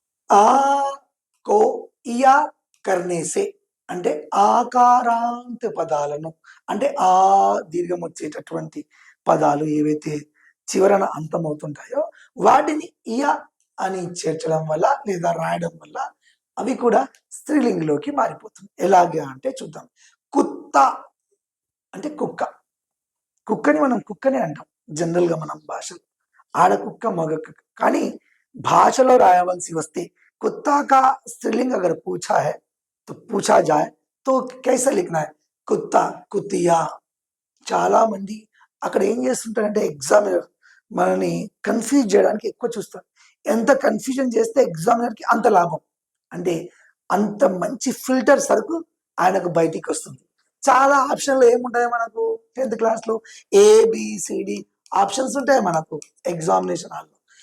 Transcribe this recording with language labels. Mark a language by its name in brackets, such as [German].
[Hindi] ఆ కో ఇయా కర్నేసే [Telugu] అంటే ఆకారాంత పదాలను, అంటే ఆ దీర్ఘం వచ్చేటటువంటి పదాలు ఏవైతే చివరన అంతమవుతుంటాయో వాటిని ఇయ అని చేర్చడం వల్ల లేదా రాయడం వల్ల అవి కూడా స్త్రీలింగిలోకి మారిపోతుంది. ఎలాగా అంటే చూద్దాం. కుత్త అంటే కుక్క. కుక్కని మనం కుక్కనే అంటాం జనరల్గా మనం భాషలో. ఆడ కుక్క, మగ కుక్క. కానీ భాషలో రాయవలసి వస్తే [Hindi] कुत्ता का स्त्रीलिंग अगर पूछा है तो पूछा जाए तो कैसे लिखना है? కుత్తా, కుతియా. [Telugu] చాలా మంది అక్కడ ఏం చేస్తుంటారంటే ఎగ్జామినర్ మనని కన్ఫ్యూజ్ చేయడానికి ఎక్కువ చూస్తారు. ఎంత కన్ఫ్యూజన్ చేస్తే ఎగ్జామినర్కి అంత లాభం. అంటే అంత మంచి ఫిల్టర్ సరుకు ఆయనకు బయటికి వస్తుంది. చాలా ఆప్షన్లు ఏముంటాయి మనకు 10th క్లాస్లో? ఏబిసిడి ఆప్షన్స్ ఉంటాయి మనకు ఎగ్జామినేషన్ హాల్లో.